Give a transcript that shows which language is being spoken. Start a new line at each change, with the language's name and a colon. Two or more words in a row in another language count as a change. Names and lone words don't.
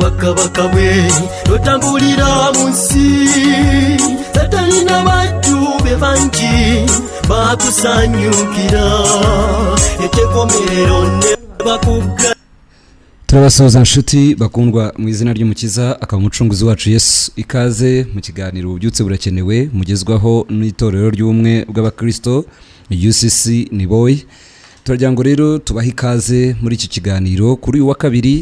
Ganda: bakabaka bwe notambulira mu nsi Satani n'abantu be bangi bakusanyukira etekomerero ne bakugga.
Kinyarwanda: Turabasuhuza nshuti bakundwa mu izina ry'umukiza akaba umucunguzi wacu Yesu. Ikaze mu kiganiro ububyutse burakenewe mugezwaho n'itorero ry'ubumwe bw'abakristo UCC ni boy. Turagira ngo rero tubahe ikaze muri iki kiganiro kuri uyu wa kabiri.